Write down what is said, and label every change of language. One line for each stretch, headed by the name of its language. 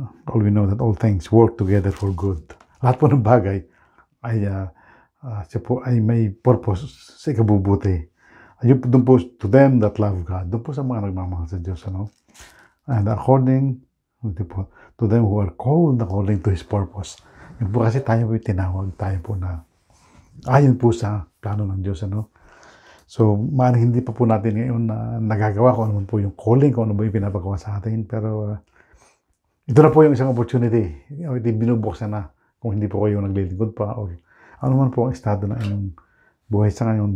English: All we know that all things work together for good.
Filipino: Lahat po ng bagay ay siya po ay may purpose sa ikabubuti. Ayun doon po
English: to them that love God.
Filipino: Doon po sa mga nagmamahal sa Diyos.
English: And according to them who are called according to His purpose.
Filipino: Yun po kasi tayo po tinawag. Tayo po na ayon po sa plano ng Diyos. So, maaaring hindi pa po natin ngayon na nagagawa kung ano po yung calling, kung ano po yung pinapagawa sa atin. Pero ito na po yung isang opportunity. Binubuksan na kung hindi po kayo naglilingkod pa or ano man po ang estado na inyong buhay sa ngayon.